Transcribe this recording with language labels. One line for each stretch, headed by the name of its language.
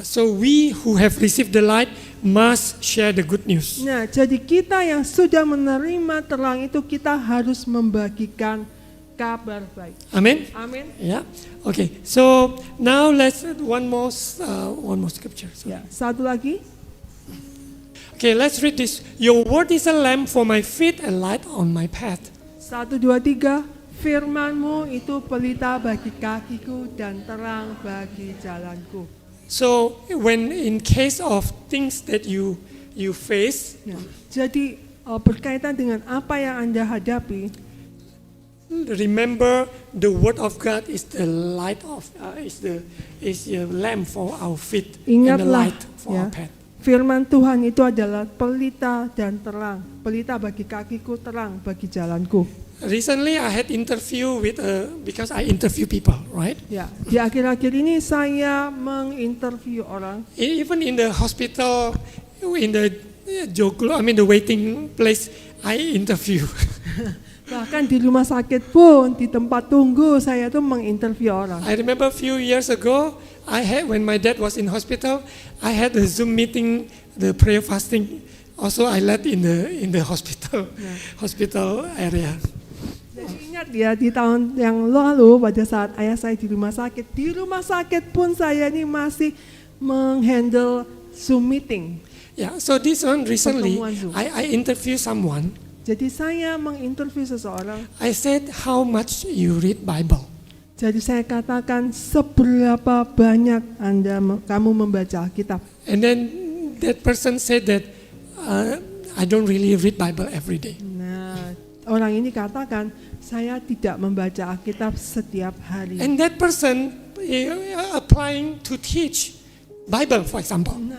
English: So we who have received the light must share the good news.
Indonesian: Nah, jadi kita yang sudah menerima terang itu kita harus membagikan kabar baik. Amen. Amin.
English: Yeah. Okay. So now let's one more scripture. Sorry.
Indonesian: Ya, satu lagi.
English: Okay, let's read this. Your word is a lamp for my feet and light on my path.
Indonesian: 1, 2, 3. Firman-Mu itu pelita bagi kakiku dan terang bagi jalanku.
English: So when in case of things that you face,
Indonesian: Ya. Jadi berkaitan dengan apa yang Anda hadapi,
English: remember the word of God is the light of is a lamp for our feet and the
Indonesian: ingatlah
English: light for
Indonesian: ya,
English: our path.
Indonesian: firman Tuhan itu adalah pelita dan terang. Pelita bagi kakiku, terang bagi jalanku.
English: Recently I had interview with because I interview people, right?
Indonesian: Ya, di akhir-akhir ini saya menginterview orang.
English: Even in the hospital, in the the waiting place, I interview. Bahkan di rumah sakit pun, di tempat tunggu saya tuh menginterview orang. I remember a few years ago, when my dad was in hospital, I had a Zoom meeting, the prayer fasting. Also, I led in the hospital, hospital area.
Indonesian: Jadi ingat ya, di tahun yang lalu pada saat ayah saya di rumah sakit pun saya ini masih menghandle Zoom meeting.
English: Yeah, so this one recently,
Indonesian: Pertemuan Zoom.
English: I interview someone.
Indonesian: Jadi saya menginterview seseorang.
English: I said, how much you read Bible?
Indonesian: Jadi saya katakan seberapa banyak kamu membaca Alkitab.
English: And then that person said that I don't really read Bible every day.
Indonesian: Nah, orang ini katakan saya tidak membaca Alkitab setiap hari.
English: And that person applying to teach Bible, for example.